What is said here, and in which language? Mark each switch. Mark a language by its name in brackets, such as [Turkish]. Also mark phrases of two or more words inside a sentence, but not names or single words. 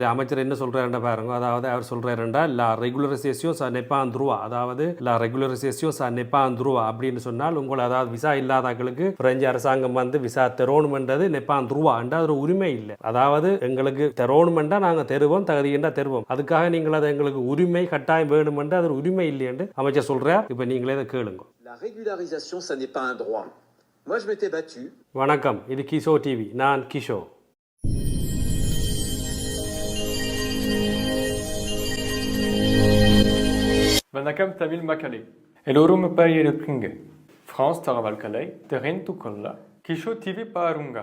[Tamil] அமைச்சர் என்ன சொல்றாருன்னா பாருங்க, அதாவது அவர் சொல்றாருண்டா [French] la régularisation ça n'est pas un droit, [Tamil] அதாவது [French] la régularisation ça n'est pas un droit [Tamil] அப்படின்னு சொன்னால் உங்களை அதாவது விசா இல்லாதவர்களுக்கு பிரெஞ்சு அரசாங்கம் வந்து விசா தரோணுமென்றது [French] n'est pas un droit [Tamil] என்ற ஒரு உரிமை இல்லை. அதாவது எங்களுக்கு தரோணுமெண்டா நாங்கள் தருவோம், தகுதியென்றா தருவோம், அதுக்காக நீங்கள் அதை எங்களுக்கு உரிமை கட்டாயம் வேணுமென்று அது ஒரு உரிமை இல்லை என்று அமைச்சர் சொல்றார். இப்போ நீங்களே இதை கேளுங்க. [French] La régularisation, ça n'est pas un droit. Moi, je m'étais battu. [Tamil] வணக்கம், இது கிஷோ டிவி, நான் கிஷோ. வணக்கம் தமிழ் மக்களே, எல்லோரும் எப்படி இருக்கீங்க? ஃப்ரான்ஸ் தகவல்களை தெரிந்து கொள்ள கிஷோ டிவி பாருங்க.